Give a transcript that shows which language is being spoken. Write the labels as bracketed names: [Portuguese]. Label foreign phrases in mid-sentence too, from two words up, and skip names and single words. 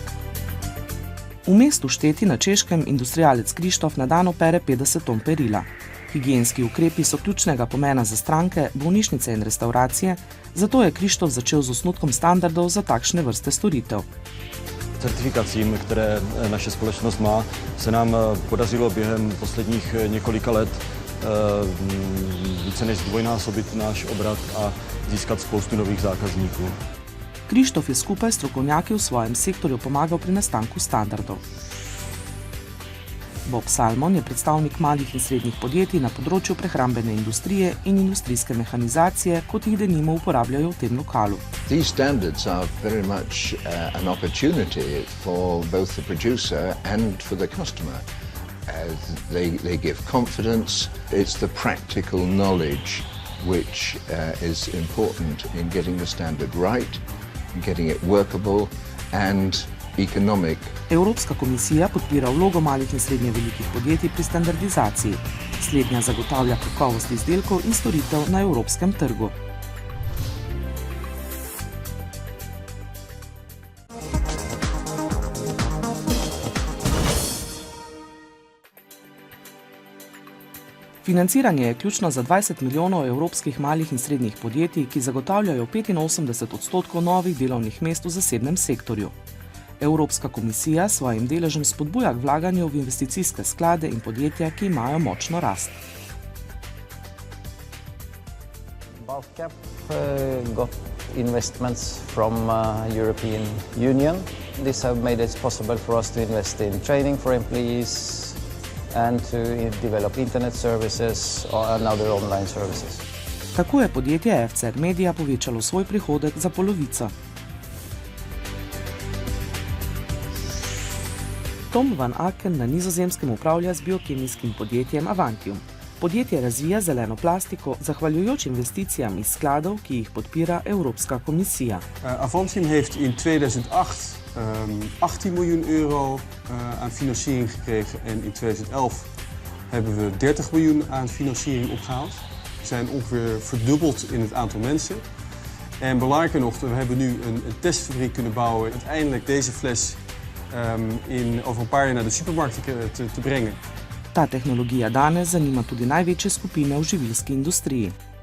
[Slovenian] V mestu Šteti na Češkem industrialec Krištof na dan opere 50 ton perila. Higienski ukrepi so ključnega pomena za stranke, bolnišnice in restauracije, zato je Krištof začel z osnutkom standardov za takšne vrste storitev. [Czech] Certifikacím, které naše společnost má, se nám podařilo během posledních několika let více než zdvojnásobit náš obrat a získat spoustu nových zákazníků. [Slovenian] Krištof je skupaj s strokovnjaki v svojem sektorju pomagal pri nastanku standardov. Bob Salmon je predstavnik malih in srednjih podjetij na področju prehrambene industrije in industrijske mehanizacije, kot jih denimo uporabljajo v tem lokalu. [English] These standards are very much an opportunity for both the producer and for the customer. They give confidence. It's the practical knowledge which is important in getting the standard right, getting it workable and economic. [Slovenian] Evropska komisija podpira vlogo malih in srednje velikih podjetij pri standardizaciji. Slednja zagotavlja kakovost izdelkov in storitev na evropskem trgu. Financiranje je ključno za 20 milijonov evropskih malih in srednjih podjetij, ki zagotavljajo 85% novih delovnih mest v zasebnem sektorju. Evropska komisija s svojim deležem spodbuja k vlaganju v investicijske sklade in podjetja, ki imajo močno rast. [English] Baltcap got investments from European Union. This have made it possible for us to invest in training for employees and to develop internet services and other online services. [Slovenian] Tako je podjetje FCR Media povečalo svoj prihodek za polovico. Tom van Aken na Nizozemskem upravlja z biokemijskim podjetjem Avantium. Podjetje razvija zeleno plastiko zahvaljujoč investicijam iz skladov, ki jih podpira Evropska komisija. [Dutch] Avantium heeft in 2008 18 miljoen euro aan financiering gekregen en in 2011 hebben we 30 miljoen aan financiering opgehaald. We zijn ongeveer verdubbeld in het aantal mensen. En belangrijker nog, we hebben nu een testfabriek kunnen bouwen. Uiteindelijk deze fles over een paar jaar naar de supermarkt te brengen. [Slovenian] Ta tehnologija danes zanima tudi največje skupine v živilski industriji.